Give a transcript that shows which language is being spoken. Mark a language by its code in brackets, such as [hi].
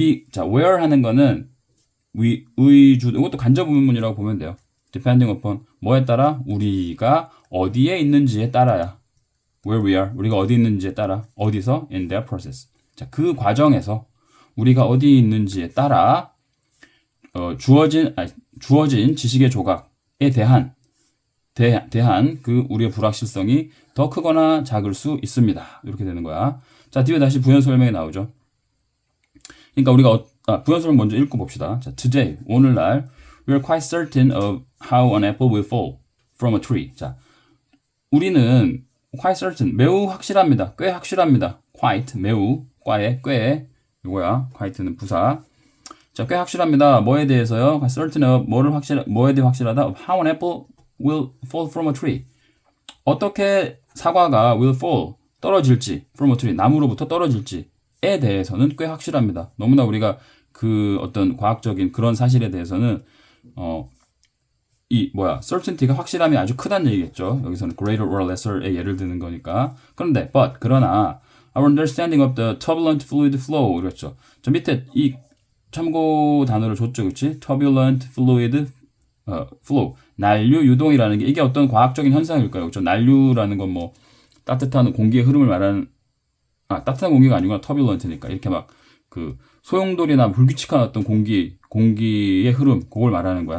[ko] 자, where 하는 거는 이것도 간접 의문문이라고 보면 돼요. [en] depending upon [ko] 뭐에 따라 우리가 어디에 있는지에 따라야. [en] where we are [ko] 우리가 어디 있는지에 따라 어디서 [en] in that process. [ko] 자, 그 과정에서 우리가 어디 있는지에 따라 주어진 지식의 조각에 대한 그 우리의 불확실성이 더 크거나 작을 수 있습니다. 이렇게 되는 거야. 자, 뒤에 다시 부연 설명이 나오죠. 그러니까 우리가 부연 설명 먼저 읽고 봅시다. [en] 자, today 오늘날 we are quite certain of how an apple will fall from a tree. [ko] 자, 우리는 quite certain 매우 확실합니다. 꽤 확실합니다. quite 매우 꽤 이거야. quite는 부사. 자, 꽤 확실합니다. 뭐에 대해서요? certain of 뭐에 대해 확실하다? [en] Of how an apple will fall from a tree. [ko] 어떻게 사과가 [en] will fall [ko] 떨어질지 [en] from a tree [ko] 나무로부터 떨어질지에 대해서는 꽤 확실합니다. 너무나 우리가 그 어떤 과학적인 그런 사실에 대해서는 certainty가 확실함이 아주 크다는 얘기겠죠. 여기서는 [en] greater or lesser [ko] 의 예를 드는 거니까. [en] 그러나 our understanding of the turbulent fluid flow 그랬죠. [ko] 저 밑에 이 참고 단어를 줬죠. [en] 그렇지? turbulent fluid flow. [ko] 난류 유동이라는 게 이게 어떤 과학적인 현상일까요? 그렇죠? 난류라는 건 뭐 따뜻한 공기의 흐름을 말하는 따뜻한 공기가 아니구나. turbulent니까. 이렇게 막 그 소용돌이나 불규칙한 어떤 공기의 흐름 그걸 말하는 거야.